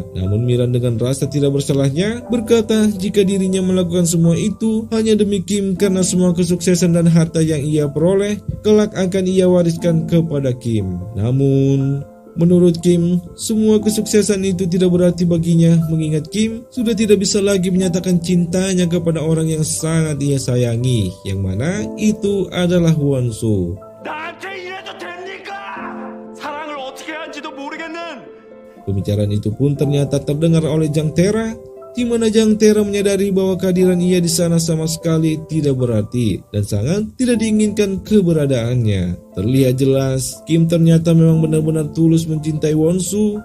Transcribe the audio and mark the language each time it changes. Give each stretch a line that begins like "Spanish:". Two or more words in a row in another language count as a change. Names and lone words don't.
Indonesian: Namun Miran dengan rasa tidak bersalahnya berkata jika dirinya melakukan semua itu hanya demi Kim karena semua kesuksesan dan harta yang ia peroleh kelak akan ia wariskan kepada Kim. Namun menurut Kim, semua kesuksesan itu tidak berarti baginya mengingat Kim sudah tidak bisa lagi menyatakan cintanya kepada orang yang sangat ia sayangi, yang mana itu adalah Won-soo.
Korean: 나한테 이래도 됩니까? 사랑을 어떻게 하는지도 모르겠는.
Indonesian: Pembicaraan itu pun ternyata terdengar oleh Jang Tae-ra, di mana Jang Tae-ra menyadari bahwa kehadiran ia di sana sama sekali tidak berarti dan sangat tidak diinginkan keberadaannya. Terlihat jelas, Kim ternyata memang benar-benar tulus mencintai Won-soo.